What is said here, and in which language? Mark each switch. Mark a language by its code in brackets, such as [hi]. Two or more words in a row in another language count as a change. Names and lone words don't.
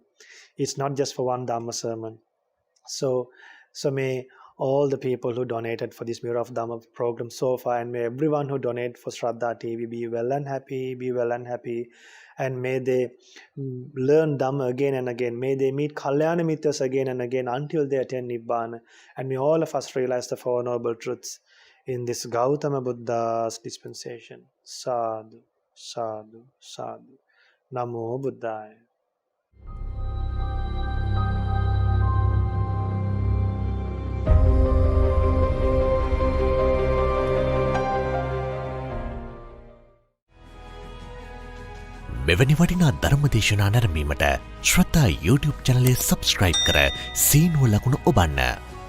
[en] It's not just for one Dhamma sermon. So may all the people who donated for this Mirror of Dhamma program so far, and may everyone who donated for Shraddha TV be well and happy, be well and happy. And may they learn Dhamma again and again. May they meet [pi] Kalyana Mitras [en] again and again until they attain Nibbana. And may all of us realize the Four Noble Truths in this Gautama Buddha's dispensation. [pi] Sadhu, sadhu, sadhu. Namo Buddhaya. [si] මෙවැනි වටිනා ධර්මදේශනා නැරඹීමට ශ්‍රද්ධා YouTube චැනලය සබස්ක්‍රයිබ් කර සීනුව ලකුණ ඔබන්න.